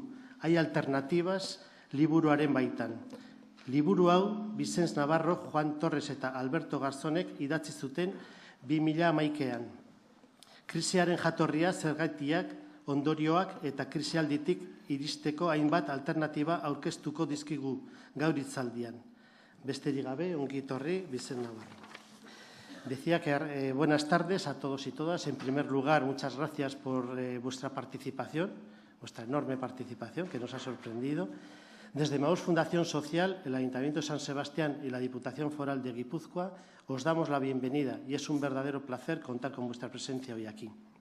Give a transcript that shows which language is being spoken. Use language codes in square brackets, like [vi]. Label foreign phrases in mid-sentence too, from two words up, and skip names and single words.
[eu] Hai alternatibas liburuaren baitan. Liburu hau, Vicent Navarro, Juan Torres eta Alberto Garzonek idatzi zuten 2011an. Krisiaren jatorria, zergatiak, ondorioak eta krisialditik iristeko hainbat alternatiba aurkeztuko dizkigu gaur hitzaldian. Besterik gabe, ongi etorri, Vicent Navarro. [es] Decía que buenas tardes a todos y todas. En primer lugar, muchas gracias por vuestra participación, vuestra enorme participación que nos ha sorprendido. Desde Emaús Fundación Social, el Ayuntamiento de San Sebastián y la Diputación Foral de Guipúzcoa os damos la bienvenida y es un verdadero placer contar con vuestra presencia hoy aquí.